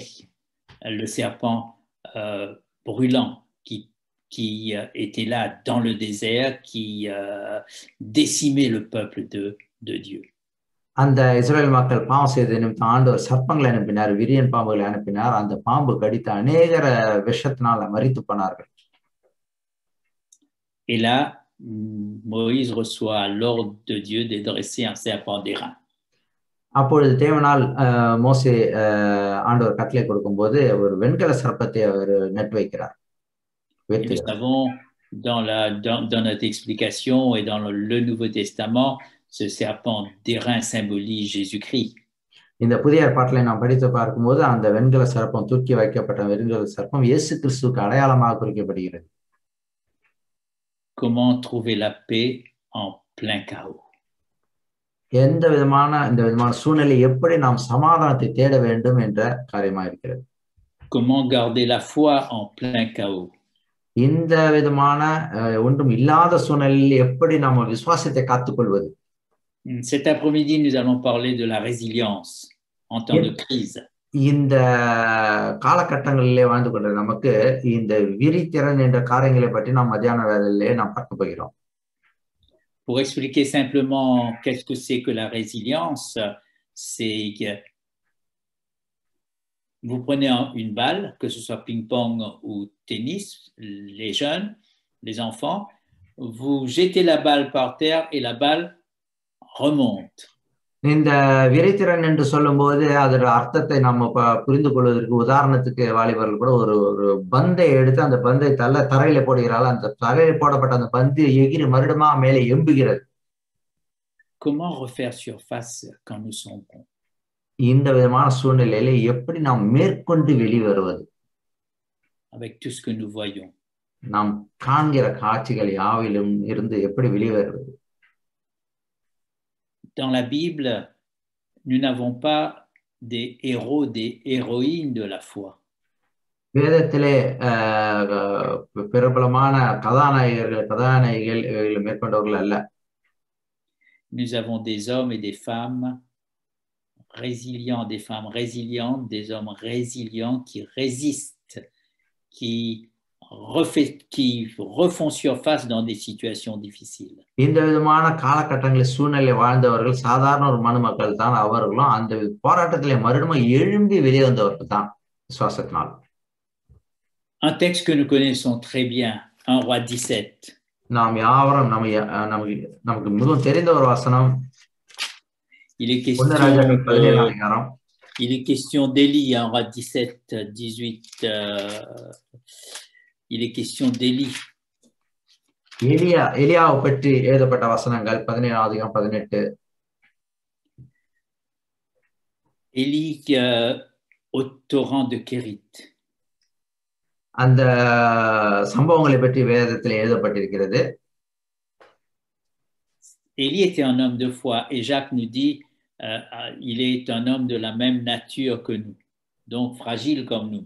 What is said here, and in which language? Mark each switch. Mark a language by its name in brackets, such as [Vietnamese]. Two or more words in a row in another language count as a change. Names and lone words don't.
[French] Le serpent brûlant qui était là dans le désert, qui décimait le peuple de Dieu. [Tamil] அந்த இஸ்ரேல் மக்கள் பாவம் செய்த நிமித்தம் ஆண்டவர் சர்ப்பங்களை அனுப்பினார், விரியன் பாம்புகளை அனுப்பினார். அந்த பாம்பு கடித்த அநேகர விஷத்தினால் மரித்து போனார்கள். [French] Et là, Moïse reçoit l'ordre de Dieu de dresser un serpent d'airain. [Tamil] அப்பொழுது தேவனால் மோசே ஆண்டவர் கட்டளை கொடுக்கும்போது ஒரு வெண்கல சர்ப்பத்தை அவர் நட்டு வைக்கிறார். [French] Nous savons dans notre explication et dans le Nouveau Testament, ce serpent d'airain symbolise Jésus-Christ. [Tamil] இந்த புதிய ஏற்பாட்டிலே நாம் படித்து பார்க்கும்போது அந்த வெண்கல சர்ப்பம் தூக்கி வைக்கப்பட்ட வெண்கல சர்ப்பம் இயேசு கிறிஸ்துவுக்கு அடையாளமாக குறிக்கப்படுகிறது. [French] Comment trouver la paix en plein chaos? [Tamil] இந்த விதமான சூழ்நிலை எப்படி நாம் சமாதானத்தை தேட வேண்டும் என்ற காரியமா இருக்கிறது. [French] Comment garder la foi en plein chaos? [Tamil] இந்த விதமான ஒன்றும் இல்லாத சூழ்நிலையில் எப்படி நாம் விசுவாசத்தை காத்துக்கொள்வது? [French] Cet après-midi, nous allons parler de la résilience en temps de crise. [Tamil] இந்த காலகட்டங்களிலே வாழ்ந்து கொண்ட நமக்கு இந்த விரித்திறன் என்ற காரியங்களை பற்றி நாம் மத்தியான வேளையிலே நாம் பார்க்க போகிறோம். [French] Pour expliquer simplement qu'est-ce que c'est que la résilience, c'est que vous prenez une balle, que ce soit ping-pong ou tennis, les jeunes, les enfants, vous jetez la balle par terre et la balle remonte. [Tamil] இந்த விரைத்திறன் என்று சொல்லும்போது அதோட அர்த்தத்தை நம்ம புரிந்து கொள்வதற்கு உதாரணத்துக்கு வாலிபர்கள் கூட ஒரு பந்தை எடுத்து அந்த பந்தை தரையில போடுகிறார்கள். அந்த தரையில போடப்பட்ட அந்த பந்து எகிரி மறுபடியுமா மேலே எம்புகிறது. [French] Comment refaire surface quand nous sombrons? [Tamil] இந்த விதமான சூழ்நிலையில எப்படி நாம் மேற்கொண்டு வெளிவருவது? [French] Avec tout ce que nous voyons. [Tamil] நாம் காண்கிற காட்சிகள் யாவிலும் இருந்து எப்படி வெளிவருவது? [French] Dans la Bible, nous n'avons pas des héros, des héroïnes de la foi. [Tamil] வேதத்திலே பிரபலமான கதாநாயகிகள் மேற்கொண்டவர்கள் அல்ல. [French] Nous avons des hommes et des femmes résilients, des femmes résilientes, des hommes résilients qui résistent, qui refont surface dans des situations difficiles. [Tamil] இந்த விதமான காலகட்டங்களில் சூழ்நிலை வாழ்ந்தவர்கள் சாதாரண ஒரு மனுமக்கள் தான். அவர்களும் அந்த போராட்டத்திலே மறுபடியும் எழும்பி வெளியே வந்தவர்கள் தான் விசுவாசத்தினால். [French] Un texte que nous connaissons très bien, 1 Roi 17. [Tamil] நாம் யாவரும் நமக்கு மிகவும் தெரிந்த ஒரு வசனம். [French] Il est question d'Élie, 1 Roi 17, 18. Il est question d'Élie. [Tamil] எலியாவை பற்றி எழுதப்பட்ட வசனங்கள் 17:18. [French] Élie au torrent de Kérit. [Tamil] அந்த சம்பவங்களை பற்றி வேதத்தில் எழுதப்பட்டிருக்கிறது. [French] Élie était un homme de foi et Jacques nous dit il est un homme de la même nature que nous, donc fragile comme nous.